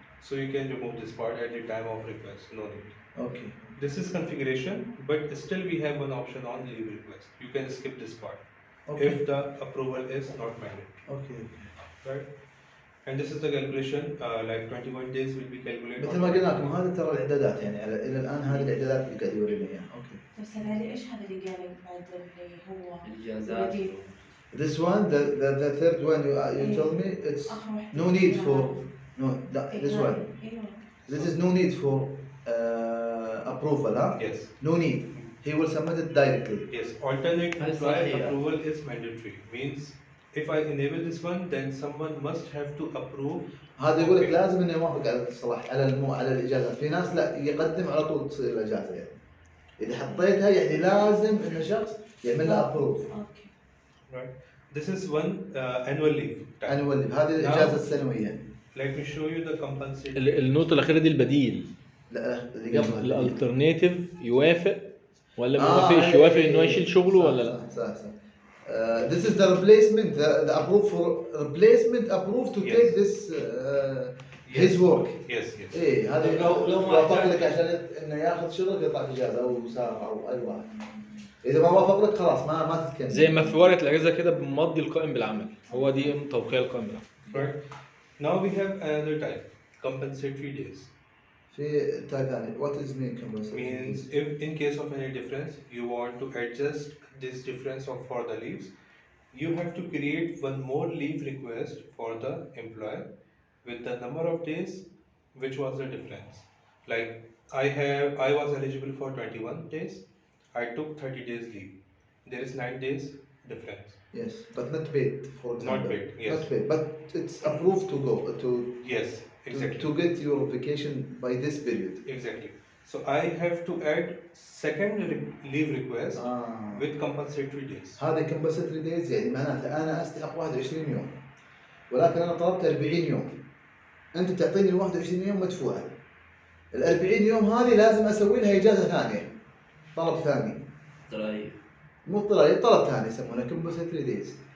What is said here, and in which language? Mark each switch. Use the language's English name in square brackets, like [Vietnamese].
[English] So you can remove this part at the time of request, no need. Okay. This is configuration, but still we have one option on leave request. You can skip this part Okay. if the approval is not mandatory. Okay. Right? And this is the calculation, like 21 days will be calculated. [Arabic] مثل ما قلنا لكم هذا ترى الاعدادات، الى الان هذه الاعدادات اللي قاعد يورينا اياها. اوكي. بس هذا ايش هذا اللي قاله بعد اللي هو الاجازات. [English] This one, the third one you told me it's no need for no. This one. [Arabic] ايوه. [English] This is no need for approval, huh? Yes. No need. He will submit it directly. Yes, alternate [Arabic] هاي [English] employee [Arabic] الصلاحيات. [English] approval is mandatory. Means if I enable this one, then someone must have to approve. [Arabic] هذا يقول لك [English] Okay. [Arabic] لازم انه يوافق على الصلاح على على الاجازات. في ناس لا يقدم على طول تصير الاجازه يعني. اذا حطيتها يعني لازم ان شخص يعمل له ابروف. اوكي. [English] Right. This is one annual leave type. [Arabic] annual leave هذه الاجازه [English] Now [Arabic] السنويه. [English] let me show you the compensatory. [Arabic] النقطة الأخيرة دي البديل. لا اللي قبلها البديل. الالترناتيف يوافق ولا ما يوافقش؟ أي- يوافق إن هو يشيل شغله صح ولا لا؟ صح. [English] This is the replacement, the approved for replacement approved to Yes. take this his Yes. work. Yes, yes. [Arabic] ايه هذه لو ما وافق احتاج- لك عشان انه ياخذ شغلك يطلع في اجازه او سافر او اي واحد. اذا ما وافق لك خلاص ما تتكلم. زي ما في ورقة الأجازة كده بنمضي القائم بالعمل، هو دي توقيع القائم بالعمل. [English] Right. Now we have another type, compensatory days. [Arabic] في تايب ثاني [English] what is mean compensatory Means days؟ if in case of any difference you want to adjust this difference of for the leaves, you have to create one more leave request for the employer with the number of days which was the difference. Like I was eligible for 21 days, I took 30 days leave, there is 9 days difference. Yes, but not paid, for example. Not paid, yes. Not paid, but it's approved to go Yes, exactly. to get your vacation by this period. Exactly. So I have to add second leave request with compensatory days. [Arabic] هذا compensatory days يعني معناته انا استحق 21 يوم ولكن انا طلبت 40 يوم. انت تعطيني 21 يوم مدفوعه. ال 40 يوم هذه لازم اسوي لها اجازه ثانيه. طلب ثاني. طيب. مو طلب ثاني يسمونه compensatory days.